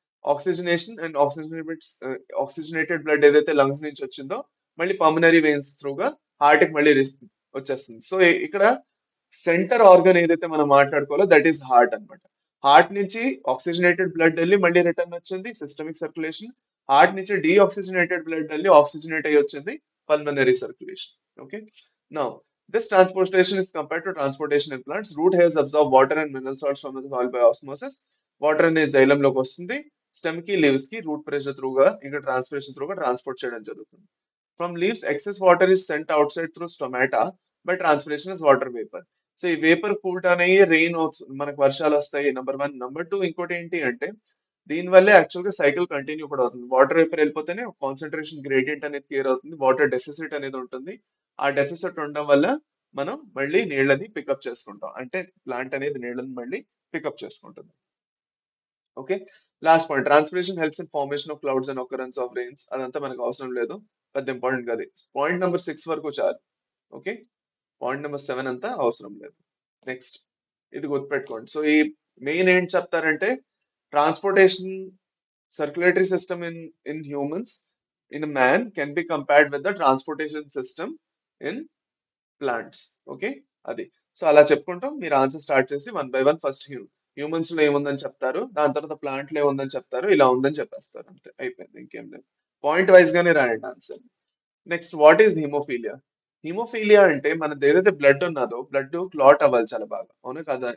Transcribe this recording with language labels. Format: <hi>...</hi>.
<te>Oxygenation and oxygenated blood ఏదైతే lungs నుంచి వచ్చిందో మళ్ళీ పల్మనరీ వెయిన్స్ త్రూగా హార్ట్ కి మళ్ళీ వచ్చేస్తుంది. సో ఇక్కడ సెంటర్ ఆర్గన్ ఏదైతే మనం మాట్లాడుకోవాలో</te> <en>that is heart</en> <te>అన్నమాట. హార్ట్ నుంచి ఆక్సిజనేటెడ్ బ్లడ్ వెళ్ళి మళ్ళీ రిటర్న్ వచ్చింది సిస్టమిక్ సర్క్యులేషన్. హార్ట్ నుంచి డీఆక్సిజనేటెడ్ బ్లడ్ వెళ్ళి ఆక్సిజనేట్ అయ్యి వచ్చింది pulmonary circulation.</te> <en>Okay, now this transportation is compared to transportation in plants. Root hairs absorb water and mineral salts from the soil by osmosis.</en> <te>Water అనేది జైలంలోకి వస్తుంది, stem కి leaves కి root pressure త్రూగా ఇంకా transpiration త్రూగా transport చేయడం జరుగుతుంది.</te> <en>From leaves excess water is sent outside through stomata by transpiration is water vapour.</en> <te>So ఈ vapour కూల్ట్ అనేవి rain మనకు వర్షాలు వస్తాయి, నెంబర్ వన్. నెంబర్ టూ, ఇంకోటి ఏంటి అంటే దీని వల్లే యాక్చువల్ గా సైకిల్ కంటిన్యూ కూడా అవుతుంది. వాటర్ వేపర్ వెళ్ళిపోతేనే కాన్సన్ట్రేషన్ గ్రేడియంట్ అనేది క్లియర్ అవుతుంది, వాటర్ డెఫిసిట్ అనేది ఉంటుంది. ఆ డెఫిసిట్ ఉండడం వల్ల మనం మళ్ళీ నీళ్ళని పికప్ చేసుకుంటాం, అంటే ప్లాంట్ అనేది నీళ్ళని మళ్ళీ పికప్ చేసుకుంటుంది.</te> <en>Okay, last point, transpiration helps in formation of clouds and occurrence of rains.</en> <te>అదంతా మనకు అవసరం లేదు, పెద్ద ఇంపార్టెంట్ కాదు. పాయింట్ నెంబర్ 6 వరకు చాలు. ఓకే, పాయింట్ నెంబర్ 7 అంతా అవసరం లేదు. నెక్స్ట్, ఇది గుర్తుపెట్టుకోండి. సో ఈ మెయిన్ ఏంటి చెప్తారంటే, transportation</te> <en>circulatory system in humans, in a man, can be compared with the transportation system in plants.</en> <te>Okay, అది. సో అలా చెప్పుకుంటాం, మీరు ఆన్సర్ స్టార్ట్ చేసి one by one first humans లో ఏముందని చెప్తారు, దాని తర్వాత ప్లాంట్ లో ఏముందని చెప్తారు, ఇలా ఉందని చెప్పేస్తారు, అంతే, అయిపోయింది, ఇంకేం లేదు. పాయింట్ వైజ్ గానే రాయండి answer. Next,</te> <en>What is haemophilia?</en> <te>Haemophilia అంటే మనది ఏదైతే బ్లడ్ ఉన్నదో బ్లడ్ క్లాట్ అవ్వాలి చాలా బాగా, అవునా కదా?</te>